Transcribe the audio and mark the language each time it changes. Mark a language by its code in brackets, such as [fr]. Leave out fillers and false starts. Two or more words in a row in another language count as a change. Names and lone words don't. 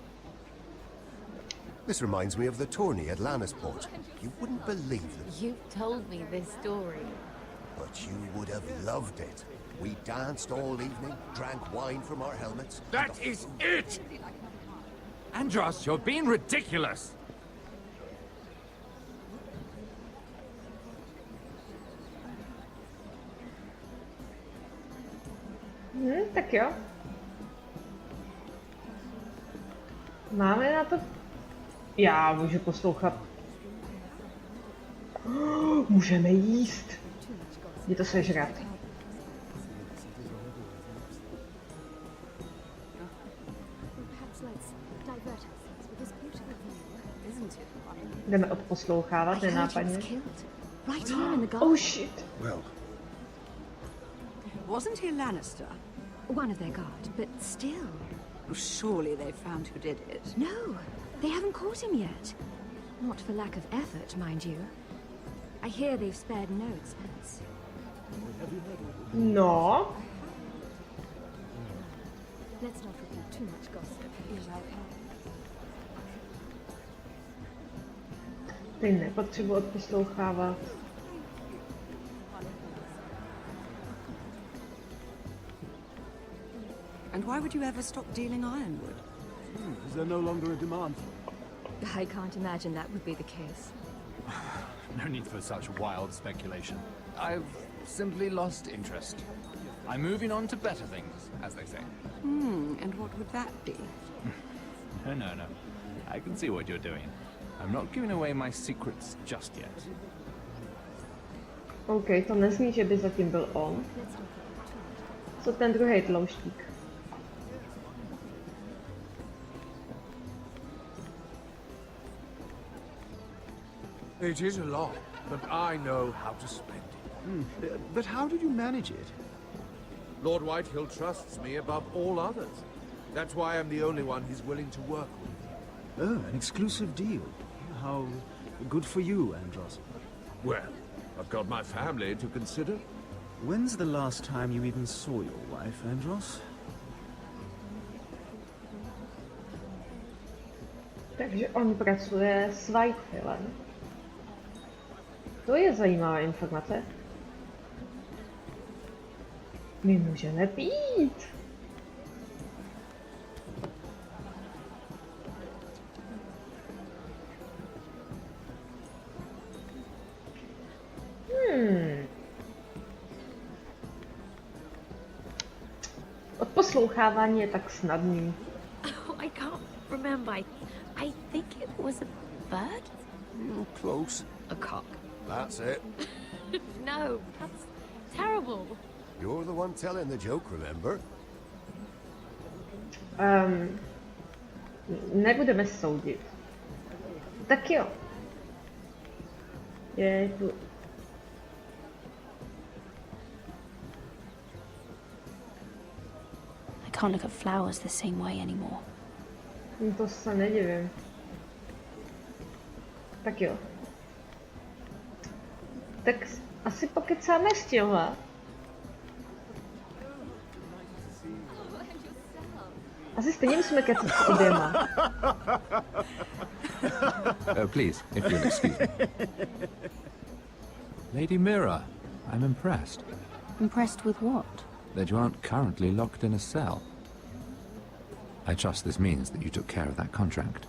[en] This reminds me of the tourney at Lannisport. You wouldn't believe it. You told me this story. But you would have loved it. We danced all evening, drank wine from our helmets. That is it! Andros, you're being ridiculous! [cs] Tak jo. Máme na to... Já můžu poslouchat. Můžeme jíst. Je to sežrat. Jdeme odposlouchávat nenápadně. [en] Oh shit. Well. Wasn't he Lannister? One of their guard, but still. Surely they found who did it. No, they haven't caught him yet. Not for lack of effort, mind you. I hear they've spared no expense. No. Let's not repeat too much gossip. [cs] Ty nepotřebuji odposlouchávat. [en] Why would you ever stop dealing ironwood? Is there no longer a demand? I can't imagine that would be the case. No need for such wild speculation. I've simply lost interest. I'm moving on to better things, as they say. And what would that be? No. I can see what you're doing. I'm not giving away my secrets just yet. [cs] OK, to nezní, že by zatím byl on. Co ten druhý tlouštík? [en] It is a lot, but I know how to spend it. But how did you manage it? Lord Whitehill trusts me above all others. That's why I'm the only one he's willing to work with. Oh, an exclusive deal. How good for you, Andros. Well, I've got my family to consider. When's the last time you even saw your wife, Andros? [cs] Takže on pracuje s Whitehillem. To je zajímavá informace. My můžeme pít. Odposlouchávání je tak snadný. [en] Oh, I can't remember. I think it was a bird? Close. A cock. That's it. No, that's terrible. You're the one telling the joke, remember? [cs] Nebudeme soudit. Tak jo. Je tu. [en] I can't look at flowers the same way anymore. [cs] To se nedivím. Tak jo. Tak asi pokecáme s tímhle. Asi stejně musíme kecat s oběma. [en] Oh, please, if you'll excuse me. Lady Mira, I'm impressed. Impressed with what? That you aren't currently locked in a cell. I trust this means that you took care of that contract.